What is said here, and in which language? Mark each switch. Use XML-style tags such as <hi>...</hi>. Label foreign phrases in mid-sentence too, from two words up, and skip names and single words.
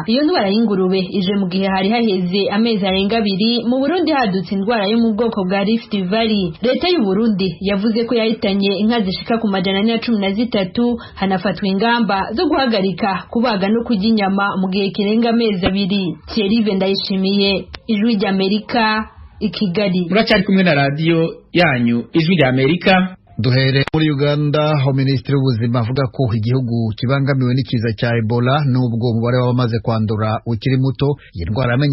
<rn>Iyo ndwara y'ingurube ije mu gihe hari haheze amezi arenga 2 mu Burundi hadutse indwara yo mu bwoko bwa Rift Valley. Leta y'u Burundi yavuze ko yahitanye inka zishika ku 413, hanafatwa ingamba zo guhagarika kubaga no kurya inyama mu gihe kirenga amezi 2. Thierry Ndayishimiye, Ijwi ry'Amerika, i Kigali. Muracyari kumwe na radio yanyu Ijwi ry'Amerika. Duhere muri Uganda, aho Minisitiri w'Ubuzima avuga ko igihugu kibangamiwe n'ikiza cya Ebola nubwo umubare w'abamaze kwandura ukiri muto. Iyi ndwara</rn>